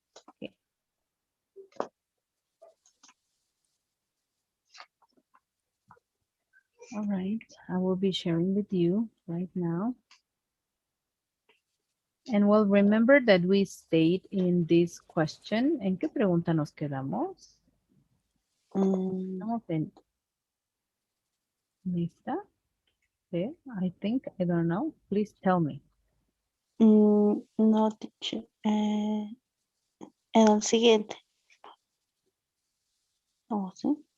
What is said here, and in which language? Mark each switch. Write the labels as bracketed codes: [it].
[en] Okay. All right. I will be sharing with you right now. And well, remember that we stayed in this question. [es] ¿En qué pregunta nos quedamos? Mm, Estamos en lista. [en] I think, I don't know. Please tell me. [es] No, teacher. En el siguiente. Oh, sí.